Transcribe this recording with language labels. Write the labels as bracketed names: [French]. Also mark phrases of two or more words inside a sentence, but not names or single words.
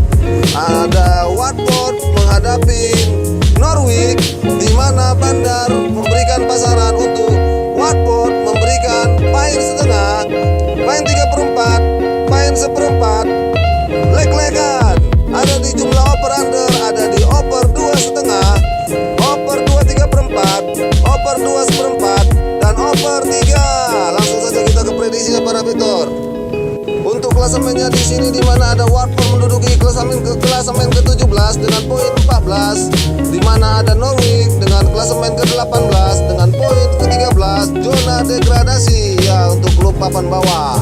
[Indonesian] Ada Watford menghadapi Norwich, di mana Bandar memberikan pasaran untuk Watford, memberikan poin setengah, poin 3/4, poin 1/4, leg-legan. Ada di jumlah [English] over under, [Indonesian] ada di over 2,5, over 2,3/4, over 2,1/4, dan over 3. Langsung saja kita ke prediksinya para betor. Untuk klasemennya di sini, di mana ada Watford menduduki klasemen ke-17 dengan poin 14, di mana ada Norwich dengan klasemen ke-18 dengan poin ke-13, zona degradasi ya untuk klub papan bawah.